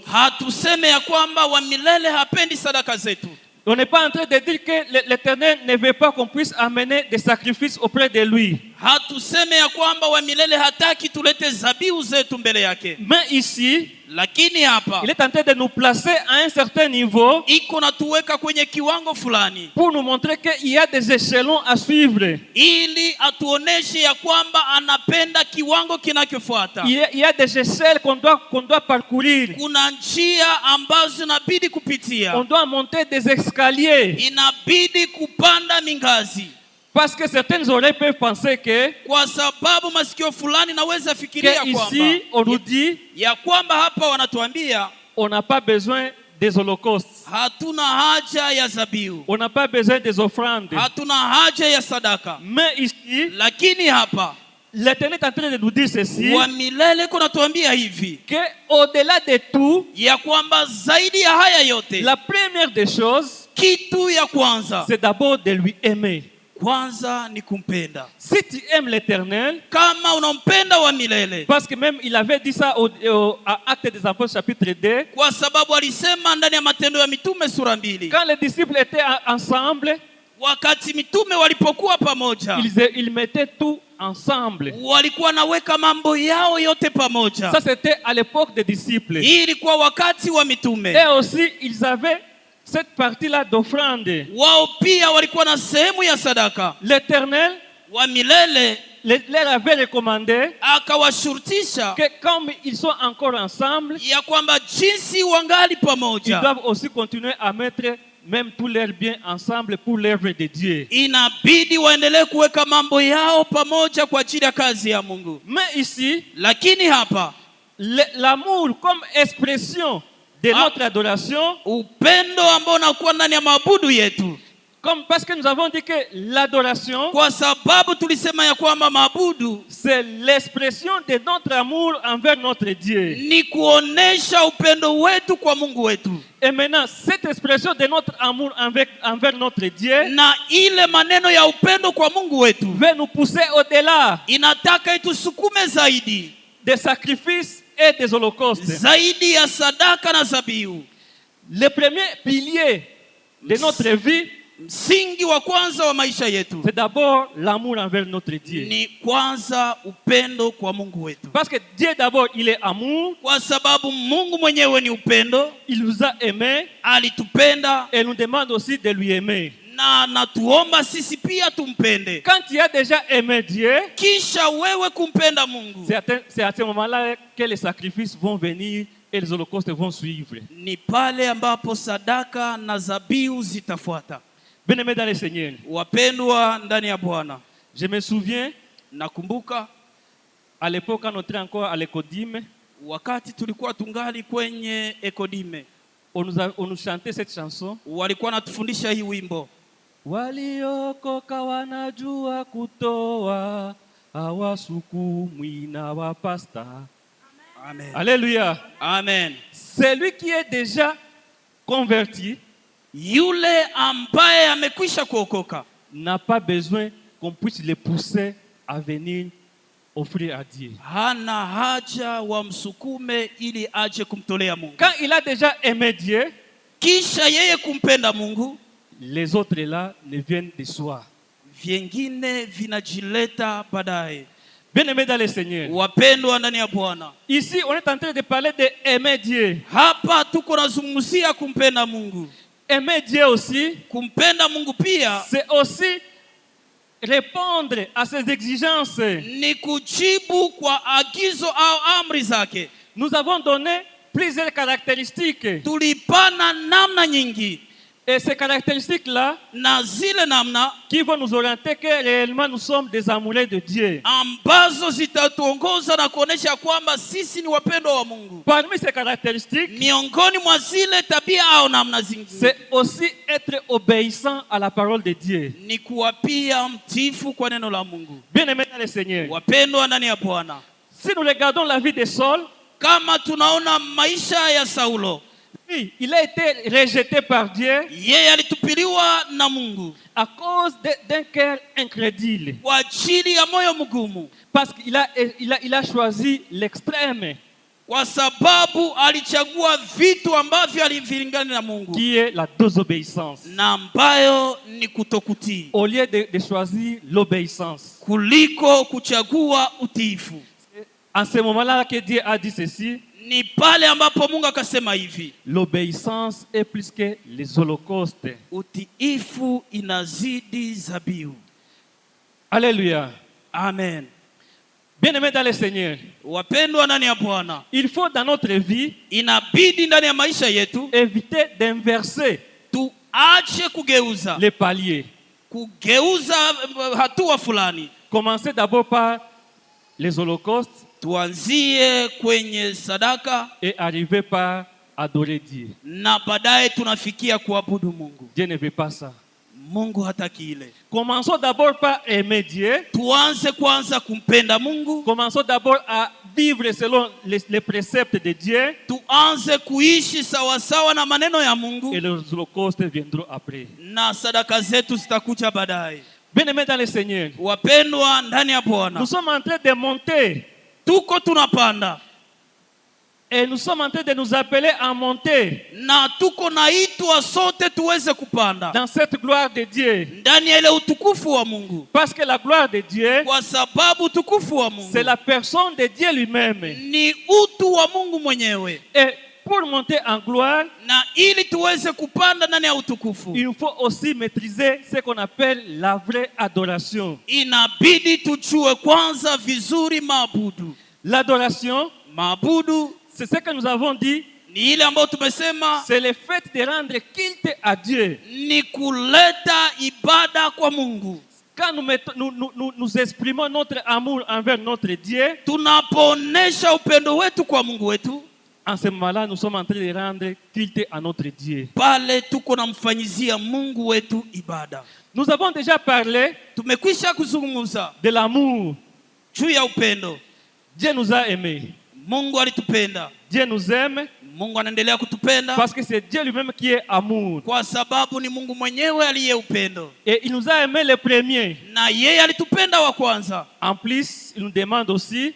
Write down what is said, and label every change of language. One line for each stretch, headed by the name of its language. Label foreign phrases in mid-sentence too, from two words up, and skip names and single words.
Swahili: Hatuseme ya kwamba wa milele hapendi sadaka zetu.
French: On n'est pas en train de dire que l'Éternel ne veut pas qu'on puisse amener des sacrifices auprès de lui.
Swahili: Hatuseme ya kwamba wa milele hataki tulete zabihu zetu mbele yake.
French: Mais ici,
Swahili: lakini hapa,
French: il est en train de nous placer à un certain niveau,
Swahili: iko natuweka kwenye kiwango fulani,
French: pour nous montrer qu'il y a des échelons à suivre.
Swahili: Ili atuoneshe ya kwamba anapenda kiwango kinachofuata.
French: Il y a des échelles qu'on doit parcourir.
Swahili: Kuna njia ambazo inabidi kupitia.
French: On doit monter des escaliers.
Swahili: Inabidi kupanda mingazi.
French: Parce que certaines oreilles peuvent penser que,
Swahili: kwa sababu masikio fulani naweza fikiria kwamba
French: ici on nous dit
Swahili: ya kwamba hapa wanatuambia
French: on n'a pas besoin des holocaustes.
Swahili: Hatuna haja ya zabihu.
French: On n'a pas besoin des offrandes.
Swahili: Hatuna haja ya sadaka.
French: Mais ici,
Swahili: lakini hapa
French: l'Éternel est en train de nous dire ceci.
Swahili: Wa milele kunatuambia hivi.
French: Que au-delà de tout,
Swahili: ya kwamba zaidi ya haya yote,
French: la première des choses,
Swahili: kitu ya kwanza,
French: c'est d'abord de lui aimer.
Swahili: Kwanza ni kumpenda.
French: Si tu aimes l'Éternel,
Swahili: kama unampenda wa milele,
French: parce que même il avait dit ça à Actes des Apôtres chapitre 2,
Swahili: kwa sababu alisema ndani ya Matendo ya Mitume sura 2,
French: quand les disciples étaient ensemble,
Swahili: wakati mitume walipokuwa pamoja,
French: ils mettaient tout ensemble.
Swahili: Walikuwa naweka mambo yao yote pamoja.
French: Ça c'était à l'époque des disciples.
Swahili: Hii ilikuwa wakati wa mitume.
French: Et aussi ils avaient cette partie-là d'offrande.
Swahili: Wao pia walikuwa na sehemu ya sadaka.
French: L'Éternel,
Swahili: wa milele,
French: leur avait recommandé
Swahili: akawashurutisha
French: que comme ils sont encore ensemble,
Swahili: ya kwamba jinsi wangali
French: ils
Swahili: pamoja,
French: doivent aussi continuer à mettre même tous leurs biens ensemble pour l'œuvre de Dieu.
Swahili: inabidi waendelee kuweka mambo yao pamoja kwa ajili ya kazi ya Mungu.
French: Mais ici,
Swahili: Lakini hapa
French: l'amour comme expression de notre adoration,
Swahili: upendo ambao unakuwa ndani ya maabudu yetu,
French: comme parce que nous avons dit que l'adoration,
Swahili: kwa sababu tulisema ya kwamba maabudu
French: c'est l'expression de notre amour envers notre Dieu.
Swahili: ni kuonesha upendo wetu kwa Mungu wetu,
French: Et maintenant, cette expression de notre amour envers notre Dieu
Swahili: na ile maneno ya upendo kwa Mungu wetu
French: veut nous pousser au-delà
Swahili: inataka itusukume zaidi
French: des sacrifices et des holocaustes.
Swahili: zaidi ya sadaka na zabihu.
French: Le premier pilier de notre vie,
Swahili: Msingi wa kwanza wa maisha yetu
French: c'est d'abord l'amour envers notre Dieu.
Swahili: ni kwanza upendo kwa Mungu wetu,
French: Parce que Dieu d'abord, il est amour,
Swahili: kwa sababu Mungu mwenyewe ni upendo.
French: il nous a aimés
Swahili: Alitupenda
French: et nous demande aussi de lui aimer.
Swahili: na natuomba sisi pia tumpende.
French: Quand tu as déjà aimé Dieu,
Swahili: Kisha wewe kumpenda Mungu,
French: c'est à ce moment-là que les sacrifices vont venir et les holocaustes vont suivre.
Swahili: ni pale ambapo sadaka na zabihu zitafuata.
French: Bien-aimés dans le Seigneur,
Swahili: Wapendwa ndani ya Bwana,
French: je me souviens,
Swahili: nakumbuka
French: à l'époque, quand on était encore à l'Écodime,
Swahili: wakati tulikuwa tungali kwenye Ekodime,
French: on nous chantait cette chanson.
Swahili: walikuwa natufundisha hii wimbo, Waliokoka wanajua kutoa, hawasukumwi na wapasta. Amen. Alléluia. Amen.
French: Celui qui est déjà converti
Swahili: Yule ambaye amekwisha kuokoka
French: n'a pas besoin qu'on puisse le pousser à venir offrir à Dieu.
Swahili: hana haja wamsukume ili aje kumtolea Mungu.
French: Quand il a déjà aimé Dieu,
Swahili: Kisha yeye kumpenda Mungu,
French: les autres là ne viennent de soi.
Swahili: vyengine vinajileta baadaye.
French: Bien-aimés dans le Seigneur,
Swahili: Wapendwa ndani ya Bwana,
French: ici on est en train de parler de aimer Dieu.
Swahili: hapa tuko nazungumzia kumpenda Mungu.
French: Aimer Dieu aussi,
Swahili: Kumpenda Mungu pia
French: c'est aussi répondre à ses exigences.
Swahili: ni kujibu kwa agizo au amri zake.
French: Nous avons donné plusieurs caractéristiques.
Swahili: Tulipana namna nyingi,
French: Et ces caractéristiques-là
Swahili: na zile namna
French: qui vont nous orienter que réellement nous sommes des amoureux de Dieu.
Swahili: ambazo zitatuongoza na kuonesha kwamba sisi ni wapendwa wa Mungu.
French: Parmi ces caractéristiques,
Swahili: Miongoni mwa zile tabia au namna zingine
French: c'est aussi être obéissant à la parole de Dieu.
Swahili: ni kuwa pia mtifu kwa neno la Mungu.
French: Bien-aimés dans le Seigneur,
Swahili: Wapendwa ndani ya Bwana,
French: si nous regardons la vie de Saul,
Swahili: kama tunaona maisha ya Saulo,
French: oui, il a été rejeté par Dieu
Swahili: yeye alitupiliwa na Mungu
French: à cause d'un cœur incrédule.
Swahili: kwa ajili ya moyo mgumu,
French: Parce qu'il a choisi l'extrême,
Swahili: kwa sababu alichagua vitu ambavyo alivilingana na Mungu
French: qui est la désobéissance,
Swahili: na ambayo ni kutokutii
French: au lieu de choisir l'obéissance.
Swahili: kuliko kuchagua utiifu.
French: En ce moment-là que Dieu a dit ceci,
Swahili: Ni pale ambapo Mungu akasema hivi,
French: l'obéissance est plus que les holocaustes.
Swahili: utiifu inazidi zabihu. Alléluia. Amen.
French: Bien-aimés dans le Seigneur,
Swahili: Wapendwa ndani ya Bwana,
French: il faut dans notre vie
Swahili: inabidi ndani ya maisha yetu
French: éviter d'inverser
Swahili: tuache kugeuza
French: les paliers.
Swahili: hatua fulani.
French: Commencer d'abord par les holocaustes
Swahili: Tuanzie kwenye sadaka
French: et arriver par adorer Dieu.
Swahili: na baadaye tunafikia kuabudu Mungu.
French: Dieu ne veut pas ça.
Swahili: Mungu hataki ile.
French: Commençons d'abord par aimer Dieu.
Swahili: Tuanze kwanza kumpenda Mungu,
French: Commençons d'abord à vivre selon les préceptes de Dieu.
Swahili: tuanze kuishi sawasawa na maneno ya Mungu,
French: Et les holocaustes viendront après.
Swahili: na sadaka zetu zitakuja baadaye.
French: Bien-aimés dans le Seigneur,
Swahili: Wapendwa ndani ya Bwana,
French: nous sommes en train de monter.
Swahili: tuko tunapanda
French: Et nous sommes en train de nous appeler à monter
Swahili: na tuko naitwa sote tuweze kupanda
French: dans cette gloire de Dieu.
Swahili: ndani ya ile utukufu wa Mungu,
French: Parce que la gloire de Dieu,
Swahili: kwa sababu utukufu wa Mungu
French: c'est la personne de Dieu lui-même.
Swahili: ni utu wa Mungu mwenyewe.
French: Et pour monter en gloire,
Swahili: na ili tuweze kupanda ndani ya utukufu,
French: il faut aussi maîtriser ce qu'on appelle la vraie adoration.
Swahili: inabidi tujue kwanza vizuri maabudu.
French: L'adoration,
Swahili: Maabudu
French: c'est ce que nous avons dit,
Swahili: ni ile ambayo tumesema
French: c'est le fait de rendre culte à Dieu.
Swahili: ni kuleta ibada kwa Mungu.
French: Quand nous exprimons notre amour envers notre Dieu,
Swahili: Tunapoonesha upendo wetu kwa Mungu wetu,
French: en ce moment-là, nous sommes en train de rendre culte à notre Dieu.
Swahili: pale tuko namfanyizia Mungu wetu ibada.
French: Nous avons déjà parlé
Swahili: Tumekwisha kuzungumza
French: de l'amour.
Swahili: juu ya upendo.
French: Dieu nous a aimés.
Swahili: Mungu alitupenda,
French: Dieu nous aime
Swahili: Mungu anaendelea kutupenda
French: parce que c'est Dieu lui-même qui est amour.
Swahili: kwa sababu ni Mungu mwenyewe aliye upendo,
French: Et il nous a aimés les premiers.
Swahili: na yeye alitupenda wa kwanza.
French: En plus, il nous demande aussi